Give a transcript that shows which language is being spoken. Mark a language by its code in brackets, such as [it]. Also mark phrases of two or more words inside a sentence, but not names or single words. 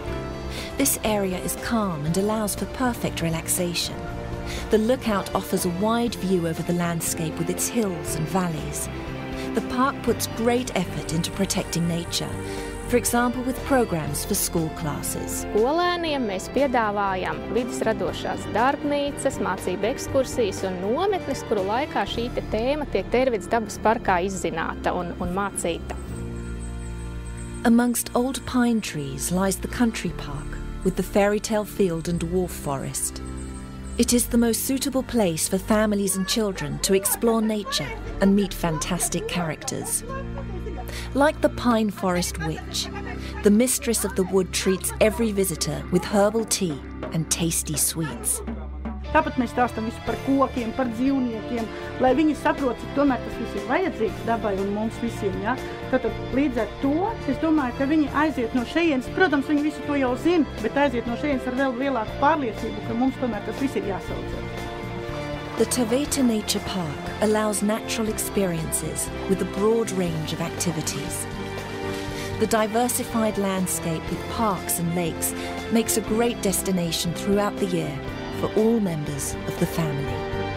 [en] This area is calm and allows for perfect relaxation. The lookout offers a wide view over the landscape with its hills and valleys. The park puts great effort into protecting nature, for example with programs for school classes. [lv] Skolēniem mēs piedāvājam vides radošās darbnīcas, mācību ekskursijas un nometnes, kuru laikā šī tēma tiek Tērvidas dabas parkā izzināta un mācīta. [en] Amongst old pine trees lies the country park with the fairy tale field and dwarf forest. It is the most suitable place for families and children to explore nature and meet fantastic characters. Like the pine forest witch, the mistress of the wood treats every visitor with herbal tea and tasty sweets. [lv] Tāpat mēs stāstam visu par kokiem, par dzīvniekiem, lai viņi saprot, cik tomēr tas viss ir vajadzīgs dabai un mums visiem. Ja? Tātad līdz ar to, es domāju, ka viņi aiziet no šejienes, protams, viņi visu to jau zina, bet aiziet no šejienes ar vēl lielāku pārliecību, ka mums tomēr tas viss ir jāsauc. [en] The Taveta Nature Park allows natural experiences with a broad range of activities. The diversified landscape with parks and lakes makes a great destination throughout the year for all members of the family.